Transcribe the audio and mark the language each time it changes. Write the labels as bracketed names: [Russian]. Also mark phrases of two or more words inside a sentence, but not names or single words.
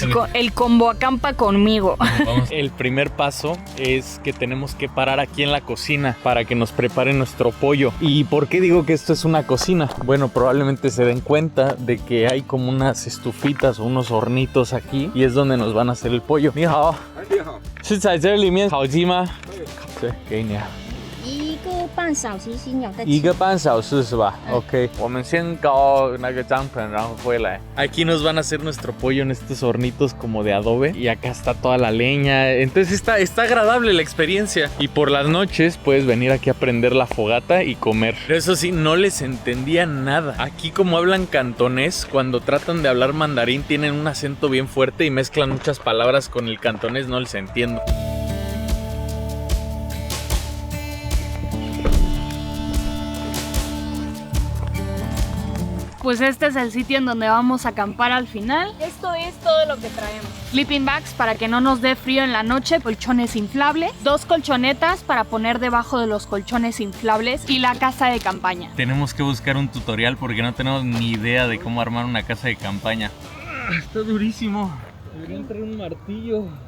[Spanish] El combo acampa conmigo. Vamos. El primer paso es que tenemos que parar aquí en la cocina para que nos preparen nuestro pollo. ¿Y por qué digo que esto es una cocina? Bueno, probablemente se den cuenta de que hay como unas estufitas o unos hornitos aquí, y es donde nos van a hacer el pollo. [Chinese] Ni hao. 是在这里面烤鸡吗？对，给你啊。 1个半小时先有的吃。 1个半小时是吧？OK， 我们先搞那个帐篷，然后回来。 [Spanish] Aquí nos van a hacer nuestro pollo en estos hornitos como de adobe, y acá está toda la leña. Entonces está agradable la experiencia. Y por las noches puedes venir aquí a prender la fogata y comer. Pero eso sí, no les entendía nada. Aquí, como hablan cantonés, cuando tratan de hablar mandarín tienen un acento bien fuerte y mezclan muchas palabras con el cantonés, no les entiendo. Pues este es el sitio en donde vamos a acampar al final. Esto es todo lo que traemos. [English] Sleeping bags [Spanish] para que no nos dé frío en la noche, colchones inflables, 2 colchonetas para poner debajo de los colchones inflables y la casa de campaña. Tenemos que buscar un tutorial porque no tenemos ni idea de cómo armar una casa de campaña. Está durísimo. Debería traer un martillo.